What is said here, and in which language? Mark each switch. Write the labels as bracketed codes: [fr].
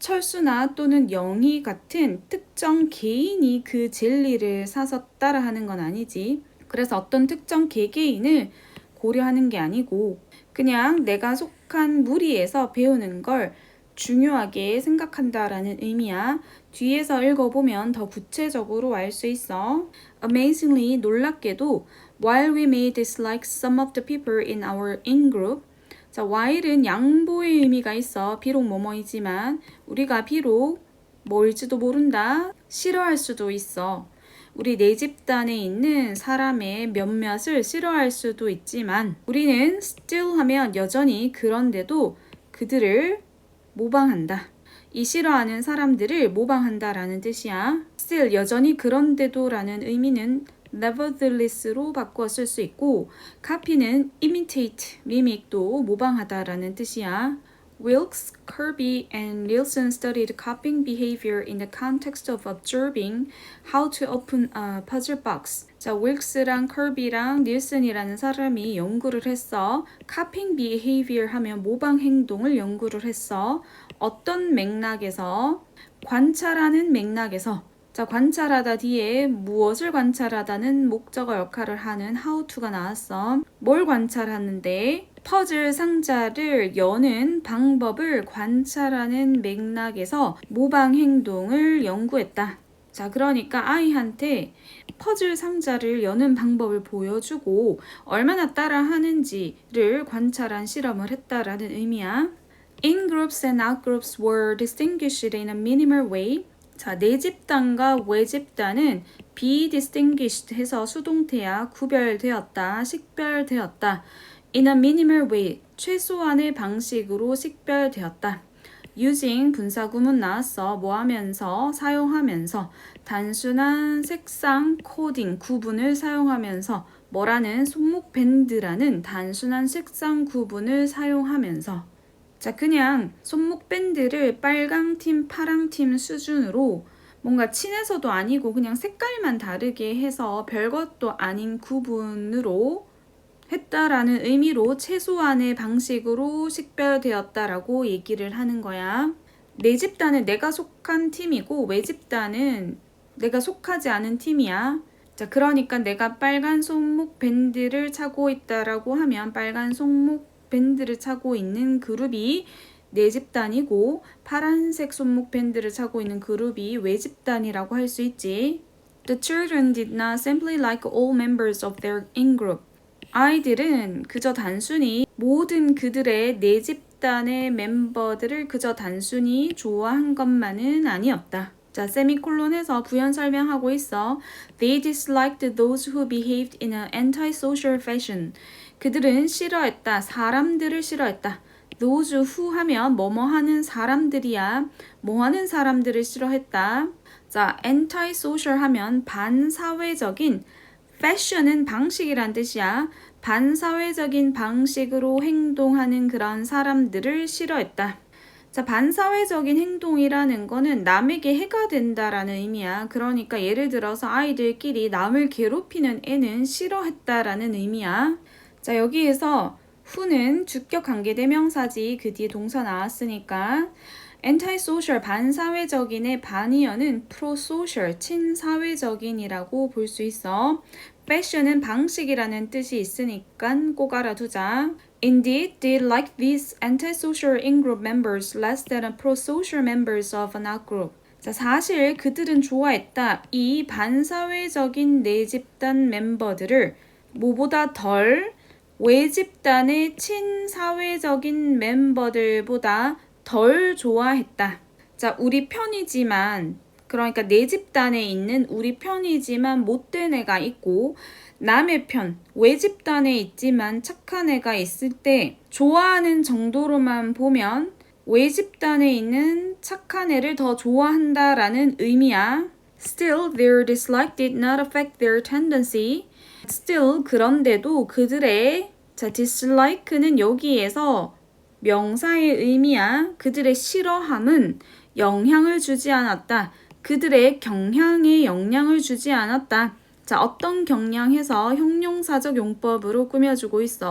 [ko] 철수나 또는 영희 같은 특정 개인이 그 젤리를 사서 따라 하는 건 아니지. 그래서 어떤 특정 개개인을 고려하는 게 아니고 그냥 내가 속한 무리에서 배우는 걸 중요하게 생각한다라는 의미야. 뒤에서 읽어보면 더 구체적으로 알 수 있어. [en] Amazingly, [ko] 놀랍게도, [en] while we may dislike some of the people in our in-group, [ko] 자, while은 양보의 의미가 있어. 비록 뭐뭐이지만 우리가 비록 뭘지도 모른다. 싫어할 수도 있어. 우리 내 집단에 있는 사람의 몇몇을 싫어할 수도 있지만 우리는 still 하면 여전히 그런데도 그들을 모방한다. 이 싫어하는 사람들을 모방한다라는 뜻이야. still 여전히 그런데도 라는 의미는 nevertheless로 바꾸어 쓸 수 있고 copy는 imitate, mimic도 모방하다라는 뜻이야. [en] Wilkes, Kirby, and Nielsen studied copying behavior in the context of observing how to open a puzzle box. [ko] 자, 윌크스랑 커비랑 닐슨이라는 사람이 연구를 했어. copying behavior 하면 모방 행동을 연구를 했어. 어떤 맥락에서? 관찰하는 맥락에서. 자, 관찰하다 뒤에 무엇을 관찰하다는 목적어 역할을 하는 how to가 나왔어. 뭘 관찰하는데? 퍼즐 상자를 여는 방법을 관찰하는 맥락에서 모방 행동을 연구했다. 자, 그러니까 아이한테 퍼즐 상자를 여는 방법을 보여주고 얼마나 따라 하는지를 관찰한 실험을 했다라는 의미야. [en] In-groups and out-groups were distinguished in a minimal way. [ko] 자, 내 집단과 외 집단은 be distinguished 해서 수동태야. 구별되었다, 식별되었다. [en] In a minimal way, [ko] 최소한의 방식으로 식별되었다. using 분사구문 나왔어. 뭐 하면서? 사용하면서. 단순한 색상, 코딩, 구분을 사용하면서 뭐라는 손목 밴드라는 단순한 색상 구분을 사용하면서 자, 그냥 손목 밴드를 빨강 팀, 파랑 팀 수준으로 뭔가 친해서도 아니고 그냥 색깔만 다르게 해서 별것도 아닌 구분으로 했다라는 의미로 최소한의 방식으로 식별되었다라고 얘기를 하는 거야. 내 집단은 내가 속한 팀이고 외 집단은 내가 속하지 않은 팀이야. 자, 그러니까 내가 빨간 손목 밴드를 차고 있다라고 하면 빨간 손목 밴드를 차고 있는 그룹이 내 집단이고 파란색 손목 밴드를 차고 있는 그룹이 외 집단이라고 할 수 있지. [en] The children did not simply like all members of their in-group. [ko] 아이들은 그저 단순히 모든 그들의 내 집단의 멤버들을 그저 단순히 좋아한 것만은 아니었다. 자, 세미콜론에서 부연 설명하고 있어. [en] They disliked those who behaved in an antisocial fashion. [ko] 그들은 싫어했다. 사람들을 싫어했다. those who 하면 뭐뭐 하는 사람들이야. 뭐 하는 사람들을 싫어했다. 자, antisocial 하면 반사회적인 fashion은 방식이란 뜻이야. 반사회적인 방식으로 행동하는 그런 사람들을 싫어했다. 자, 반사회적인 행동이라는 거는 남에게 해가 된다라는 의미야. 그러니까 예를 들어서 아이들끼리 남을 괴롭히는 애는 싫어했다라는 의미야. 자, 여기에서 who는 주격 관계대명사지. 그 뒤에 동사 나왔으니까 antisocial 반사회적인의 반이어는 prosocial 친사회적인이라고 볼 수 있어. fashion은 방식이라는 뜻이 있으니까 꼭 알아두자. [en] Indeed, they like these antisocial in-group members less than prosocial members of an out-group. [ko] 자, 사실 그들은 좋아했다. 이 반사회적인 내집단 멤버들을 뭐보다 덜 외집단의 친사회적인 멤버들보다 덜 좋아했다. 자, 우리 편이지만 그러니까 내집단에 있는 우리 편이지만 못된 애가 있고 남의 편, 외집단에 있지만 착한 애가 있을 때 좋아하는 정도로만 보면 외집단에 있는 착한 애를 더 좋아한다라는 의미야. [en] Still, their dislike did not affect their tendency. [ko] Still, 그런데도 그들의 dislike는 여기에서 명사의 의미야. 그들의 싫어함은 영향을 주지 않았다. 그들의 경향에 영향을 주지 않았다. 자, 어떤 경향해서 형용사적 용법으로 꾸며주고 있어.